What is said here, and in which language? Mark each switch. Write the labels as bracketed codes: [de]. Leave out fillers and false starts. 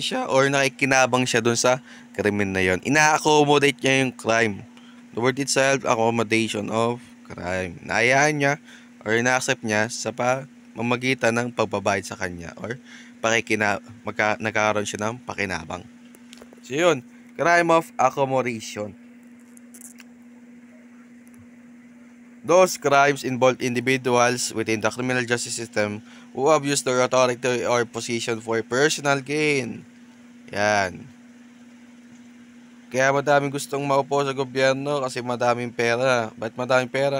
[tl] Or nakikinabang siya dun sa krimen na yon. Ina-accommodate niya yung crime. [en] The word itself, accommodation of crime. [tl] Nahayaan niya or ina-accept niya sa pamamagitan ng pagbabayad sa kanya or nagkakaroon siya ng pakinabang. [en] So yun, crime of accommodation. Those crimes involve individuals within the criminal justice system who abuse their authority or position for personal gain. [tl] Yan. Kaya madaming gustong maupo sa gobyerno kasi madaming pera. Ba't madaming pera?